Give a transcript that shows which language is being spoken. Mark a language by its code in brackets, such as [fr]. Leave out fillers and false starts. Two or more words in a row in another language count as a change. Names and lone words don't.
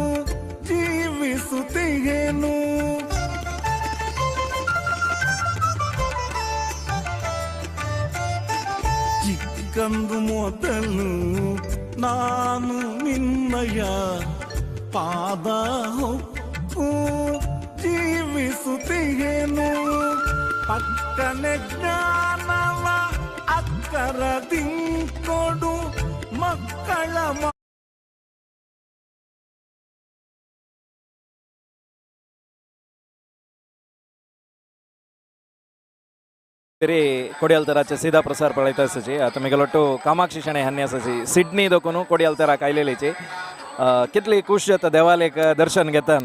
[kn] ಜೀವಿಸುತ್ತೇನು ಚಿಕ್ಕಂದು ಮೊದಲು ನಾನು ನಿನ್ನಯ ಪಾದ ಹೊಕ್ಕು ಜೀವಿಸುತ್ತೇನು ಪಕ್ಕನೆ ಜ್ಞಾನವ ಅಕ್ಕರದಿಂಕೊಡು ಮಕ್ಕಳ [kok] तरी कोडियाल तराचे सीधा प्रसार पळयता आसाची आतां मेगलोट्टू कामाक्षी शणै हन्नी आसाची सिडनी दोकून कोडियाल तरा कायलेलीची कितली खुश जाता देवाले एक दर्शन घेताना